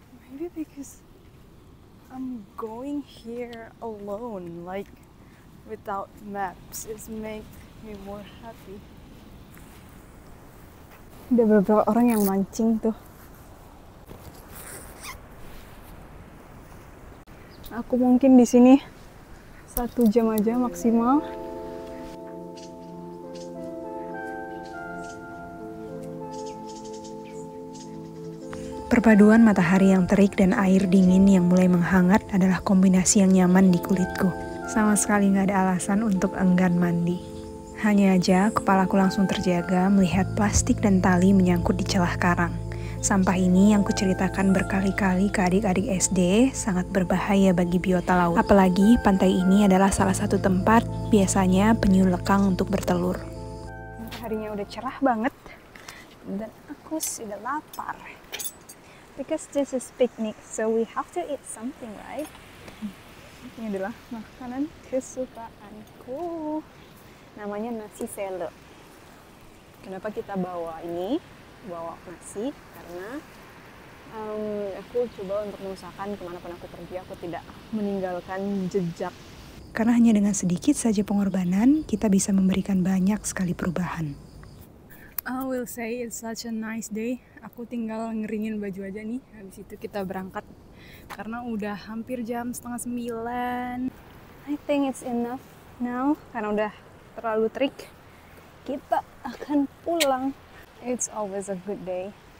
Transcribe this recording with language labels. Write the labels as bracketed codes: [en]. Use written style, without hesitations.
[en] Maybe because I'm going here alone, like without maps. It's make me more happy. [id] Ada beberapa orang yang mancing tuh. Aku mungkin di sini 1 jam aja maksimal. Perpaduan matahari yang terik dan air dingin yang mulai menghangat adalah kombinasi yang nyaman di kulitku. Sama sekali nggak ada alasan untuk enggan mandi. Hanya aja kepalaku langsung terjaga melihat plastik dan tali menyangkut di celah karang. Sampah ini yang kuceritakan berkali-kali ke adik-adik SD sangat berbahaya bagi biota laut. Apalagi pantai ini adalah salah satu tempat biasanya penyu lekang untuk bertelur. Mataharinya udah cerah banget dan aku sudah lapar. [en] Because this is picnic, so we have to eat something, right? [id] Ini adalah makanan kesukaanku. Namanya nasi sele. Kenapa kita bawa ini? Bawa nasi karena aku coba untuk mengusahakan kemanapun aku pergi, aku tidak meninggalkan jejak. Karena hanya dengan sedikit saja pengorbanan, kita bisa memberikan banyak sekali perubahan. [en] I will say it's such a nice day. [id] Aku tinggal ngeringin baju aja nih. Habis itu kita berangkat. Karena udah hampir jam 8:30. [en] I think it's enough now. [id] Karena udah terlalu terik. Kita akan pulang. [en] It's always a good day.